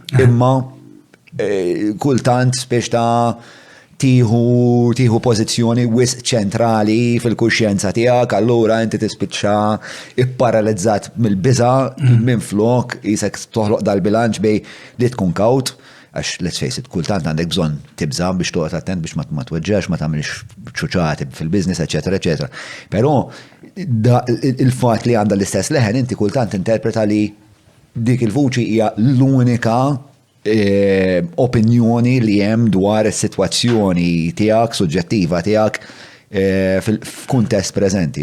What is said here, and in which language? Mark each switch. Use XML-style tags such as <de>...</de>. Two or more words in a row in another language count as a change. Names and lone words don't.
<mt>Imma kultant biex ta' tiħu pożizzjoni wisq ċentrali fil-kuxjenza tiegħek, allura inti tispiċċa ipparalizzat mill-biża minn flok isek toħloq dal-bilanċ bej li tkun kawt, għax</mt> <en>let's face it,</en> <mt>kultant għandek bżonn tibża biex toqgħod attent biex ma tweġġax, ma tagħmilx ċuċati fil-business, eċetera, eċetera. Però il-fatt li għandha l-istess leħen inti kultant interpreta li dik il-vuċi hija l-unika opinjoni li hemm dwar is-sitwazzjoni tiegħek suġġettiva tiegħek f'kuntest preżenti.</mt>